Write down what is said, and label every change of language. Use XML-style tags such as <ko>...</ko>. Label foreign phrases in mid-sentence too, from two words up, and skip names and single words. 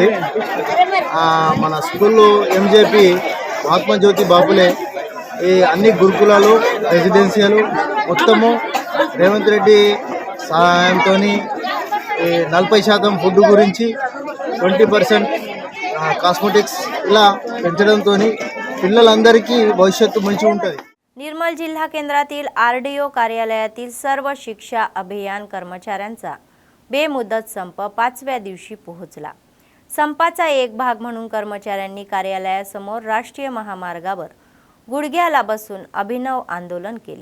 <te>మన స్కూల్లో ఎంజేపీ మహాత్మా జ్యోతి బాపులే ఈ అన్ని గురుకులాలు రెసిడెన్షియల్ మొత్తము రేవంత్ రెడ్డి సహాయంతో 40% ఫుడ్ గురించి 20% కాస్మెటిక్స్ ఇలా పెంచడంతో పిల్లలందరికీ భవిష్యత్తు మంచిగా ఉంటుంది.</te> <mr>निर्मल जिल्हा केंद्रातील आरडीओ कार्यालयातील सर्व शिक्षा अभियान कर्मचाऱ्यांचा बेमुदत संप 5व्या दिवशी पोहोचला. संपाचा एक भाग म्हणून कर्मचाऱ्यांनी कार्यालयासमोर राष्ट्रीय महामार्गावर गुडघ्याला बसून अभिनव आंदोलन केले.</mr>